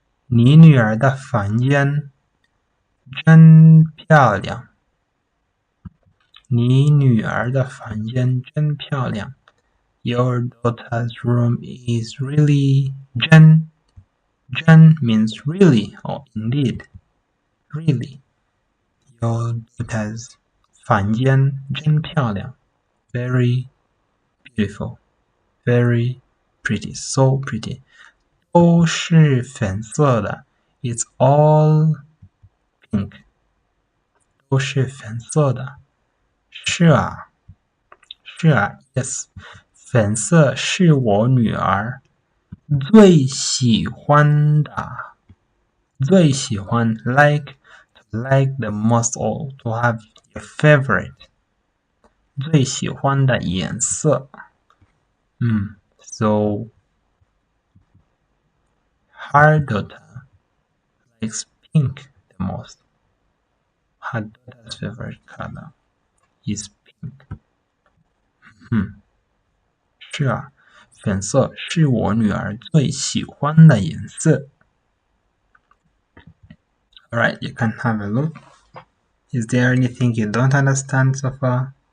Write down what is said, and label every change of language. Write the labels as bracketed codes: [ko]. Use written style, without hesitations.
[zh] 你女儿的房间真漂亮。你女儿的房间真漂亮。 [en] Your daughter's room is really 真 means really or indeed. Really. Your daughter's [zh] 房间真漂亮。 [en] Very beautiful. Very pretty. So pretty. [zh] 都是粉色的。 [en] It's all pink. [zh] 都是粉色的。是啊。是啊 ，yes，粉色是我女儿最喜欢的，最喜欢 [en] to like the most or to have your favorite， [zh] 最喜欢的颜色。 [en] So her daughter likes pink the most. Her daughter's favorite color is pink. [zh] 是啊，粉色是我女儿最喜欢的颜色。 [en] Alright, you can have a look. Is there anything you don't understand so far?